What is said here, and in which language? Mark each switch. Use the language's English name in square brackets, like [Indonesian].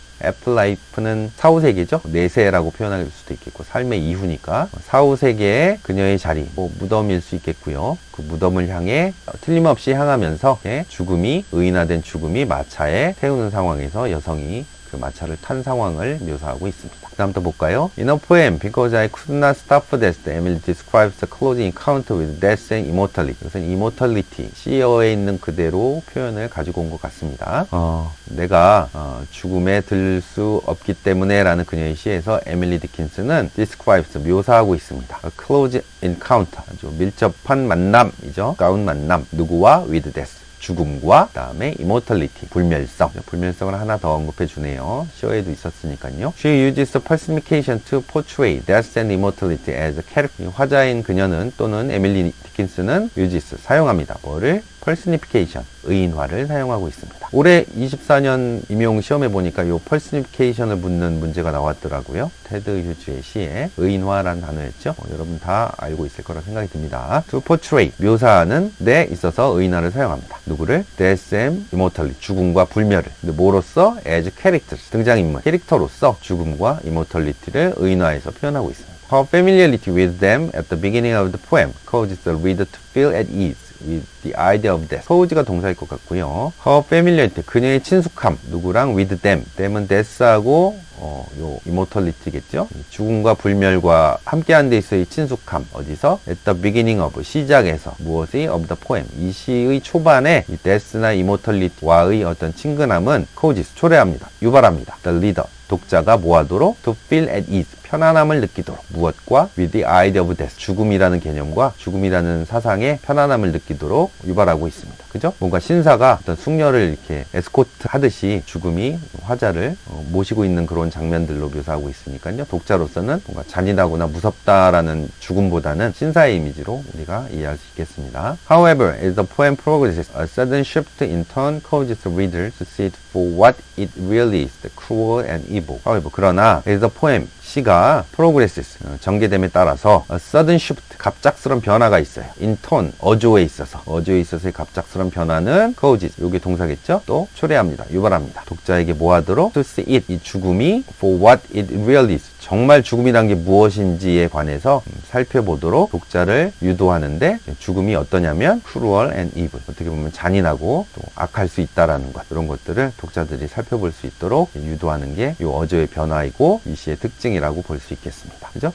[Korean] 애플라이프는 사후세계죠. 내세라고 표현할 수도 있겠고 삶의 이후니까 사후세계의 그녀의 자리, 무덤일 수 있겠고요. 그 무덤을 향해 틀림없이 향하면서 죽음이 의인화된 죽음이 마차에 태우는 상황에서 여성이 그 마차를 탄 상황을 묘사하고 있습니다. 그 다음 또 볼까요? [English] In a poem, because I could not stop for death, Emily describes the close encounter with death and immortality. [Korean] 이것은 immortality, C어에 있는 그대로 표현을 가지고 온 것 같습니다. 내가 죽음에 들 수 없기 때문에 라는 그녀의 시에서 에밀리 디킨스는 describes, 묘사하고 있습니다. [English] A close encounter, [Korean] 아주 밀접한 만남이죠. 가까운 만남, 누구와? [English] with death. [Korean] 죽음과 그다음에 immortality, 불멸성. 불멸성을 하나 더 언급해 주네요. 시어에도 있었으니까요. [English] She uses personification to portray death and immortality as a character. [Korean] 화자인 그녀는 또는 에밀리 디킨스는 uses, 사용합니다. 뭐를? personification, 의인화를 사용하고 있습니다. 올해 24년 임용 시험에 보니까 이 personification을 묻는 문제가 나왔더라고요. 테드 휴즈의 시에 의인화라는 단어였죠. 여러분 다 알고 있을 거라 생각이 듭니다. [English] To portray, [Korean] 묘사하는 데 있어서 의인화를 사용합니다. 누구를? [English] Death and immortality, [Korean] 죽음과 불멸을. 근데 뭐로써? [English] As characters, [Korean] 등장인물, 캐릭터로서 죽음과 immortality를 의인화해서 표현하고 있습니다. [English] Her familiarity with them at the beginning of the poem causes the reader to feel at ease with the idea of death. [Korean] cause가 동사일 것 같고요. [English] Her familiarity, [Korean] 그녀의 친숙함, 누구랑? [English] with them. [Korean] them은 death하고 요 immortality겠죠. 죽음과 불멸과 함께한 데 있어의 친숙함. 어디서? [English] At the beginning of, [Korean] 시작에서. 무엇이? [English] of the poem. [Korean] 이 시의 초반에 이 death나 immortality와의 어떤 친근함은 causes, 초래합니다. 유발합니다. [English] The reader, [Korean] 독자가 뭐하도록? [English] To feel at ease, [Korean] 편안함을 느끼도록. 무엇과? [English] With the idea of death, [Korean] 죽음이라는 개념과 죽음이라는 사상에 편안함을 느끼도록 유발하고 있습니다. 그죠? 뭔가 신사가 어떤 숙녀를 이렇게 에스코트 하듯이 죽음이 화자를 모시고 있는 그런 장면들로 묘사하고 있으니까요. 독자로서는 뭔가 잔인하거나 무섭다라는 죽음보다는 신사의 이미지로 우리가 이해할 수 있겠습니다. [English] However, as the poem progresses, a sudden shift in tone causes the reader to see it for what it really is, the cruel and evil. However, [Korean] 그러나 [English] as the poem, [Korean] 시가 [English] progresses, [Korean] 전개됨에 따라서 [English] a sudden shift, [Korean] 갑작스러운 변화가 있어요. [English] in tone, [Korean] 어조에 있어서의 갑작스러운 변화는 causes, 요게 동사겠죠? 또 초래합니다. 유발합니다. 독자에게 뭐하도록? [English] to see it, [Korean] 이 죽음이 [English] for what it really is, [Korean] 정말 죽음이란 게 무엇인지에 관해서 살펴보도록 독자를 유도하는데, 죽음이 어떠냐면 [English] cruel and evil, [Korean] 어떻게 보면 잔인하고 또 악할 수 있다라는 것, 이런 것들을 독자들이 살펴볼 수 있도록 유도하는 게 이 어조의 변화이고 이 시의 특징이라고 볼 수 있겠습니다. 그죠?